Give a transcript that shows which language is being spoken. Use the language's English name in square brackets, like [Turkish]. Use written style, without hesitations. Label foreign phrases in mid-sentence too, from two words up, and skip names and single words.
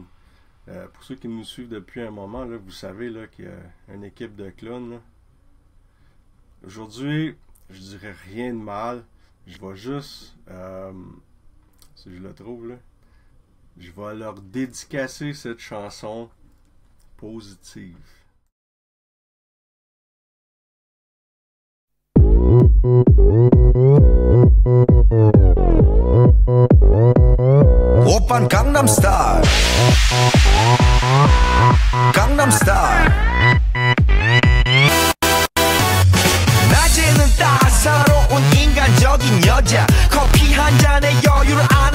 [French] Pour ceux qui nous suivent depuis un moment, là, vous savez là, qu'il y a une équipe de clowns. Là. Aujourd'hui, je dirais rien de mal. Je vais juste, si je le trouve là, je vais leur dédicacer cette chanson positive. [Korean] 오빤 강남스타일 강남스타일 낮에는 따사로운 인간적인 여자 커피 한 잔에 여유를 아는